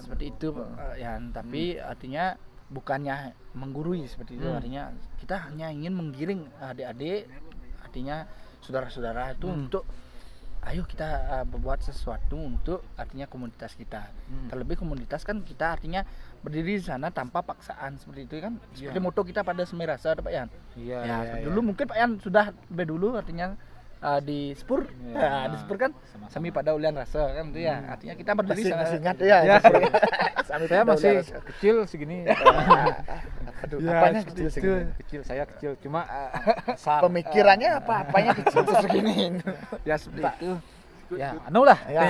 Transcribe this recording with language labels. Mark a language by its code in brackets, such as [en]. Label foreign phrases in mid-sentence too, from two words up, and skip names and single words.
[id] Seperti itu ya, tapi artinya bukannya menggurui seperti itu, artinya kita hanya ingin menggiring adik-adik, artinya saudara-saudara itu untuk ayo kita berbuat sesuatu untuk artinya komunitas kita. Terlebih komunitas kan kita artinya berdiri di sana tanpa paksaan seperti itu kan. Seperti moto kita pada Semirasa Pak Yan. Dulu mungkin Pak Yan sudah lebih dulu artinya di Spur. Di Spur kan sami pada ulian rasa kan itu ya. Artinya kita berdiri sana. Ingat ya. Saya masih kecil segini. Aduh, apanya kecil segini? Kecil, saya kecil, cuma pemikirannya apanya kecil segini. Ya seperti itu. Ya, anu lah.